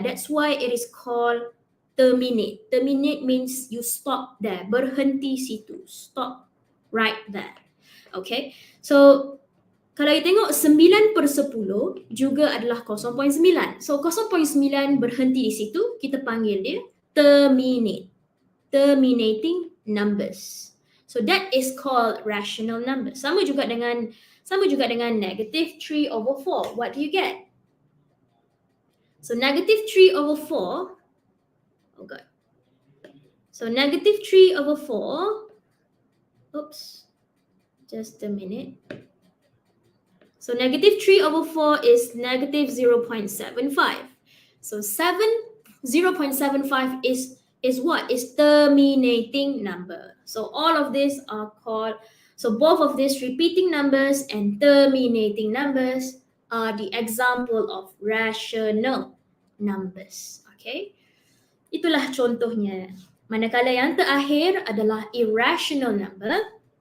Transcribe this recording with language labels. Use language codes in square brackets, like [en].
[en] That's why it is called terminate. Terminate means you stop there. [ms] Berhenti situ. [en] Stop right there. Okay. [ms] So kalau you tengok 9/10 juga adalah 0.9. So 0.9 berhenti di situ, kita panggil dia terminate. [en] Terminating numbers. So that is called rational numbers. [ms] Sama juga dengan [en] -3/4. What do you get? So -3/4. Oh god. So -3/4. Oops. Just a minute. So -3/4 is -0.75. So 0.75 is what? Is terminating number. So all of these are called, so both of these repeating numbers and terminating numbers are the example of rational numbers. [ms] Okay? Itulah contohnya. Manakala yang terakhir adalah irrational number.